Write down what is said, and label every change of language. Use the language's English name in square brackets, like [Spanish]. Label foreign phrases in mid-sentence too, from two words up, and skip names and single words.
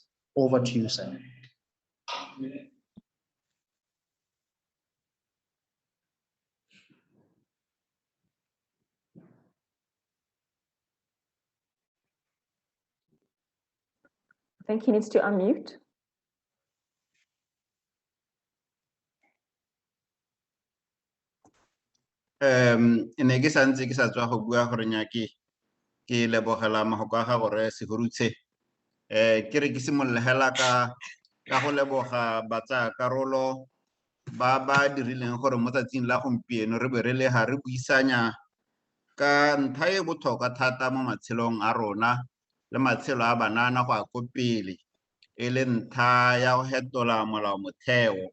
[English] Over to you, sir. I think he needs to unmute. [Tswana] Ne ke santse ke sa tswa go bua gore nyake ke lebogela mahoko a ga gore Sehurutshe ke re ke simolola hela ka go leboga batsa karolo ba dirileng gore mo tsatsing la gompieno re be re le ha re buisanya ka ntha e botlhokwa thata mo matshelong a rona le matshelo a banana go a go pele e le ntha ya go hetola molao motheo.